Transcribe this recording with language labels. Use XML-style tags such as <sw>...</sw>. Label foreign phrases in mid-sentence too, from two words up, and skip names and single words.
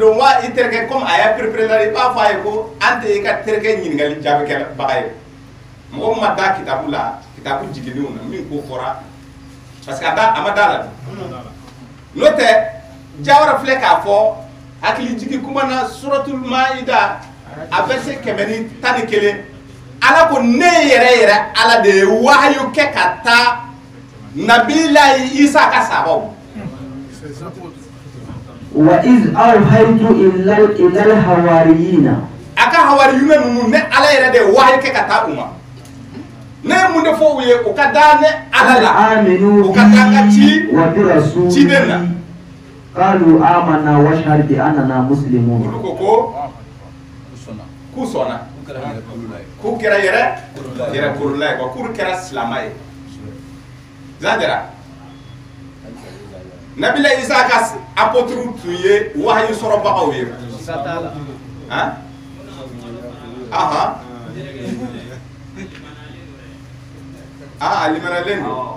<bm>don wa i terikɛ comme a y'a préparé la i b'a fɔ a ye ko an tɛ e ka terikɛ ɲininkali jaabi kɛbaga ye mɔgɔ min ma da kitabu la kitabu jiginnenw na min ko fɔra</bm> <fr>parce que</fr> <bm>a ma da la n'o tɛ Jawara filɛ k'a fɔ hakili jigi kuma na suratul Maida a verset 111 Ala ko ne yɛrɛ Ala de ye wahayu kɛ ka taa Nabilahi Isa ka sababu</bm> <ar>وإذ أوحيت إلى الحواريين</ar> <bm>aka hawariyuna nunu ne Ala yɛrɛ de ye wahayu kɛ ka taa u ma ne mun de fɔ u ye u ka da ne Ala la u ka taa ka ci</bm> <ar>وبرسولي</ar> <bm>ciden na</bm> <ar>قالوا آمنا واشهد بأننا مسلمون</ar> <bm>olu ko k'u sɔnna k'u kɛra yɛrɛ kurula ye quoi k'u kɛra silama ye Zan Jara Nabila Isa ka apôtre tun ye wahayu sɔrɔbagaw ye han alimanalen don</bm>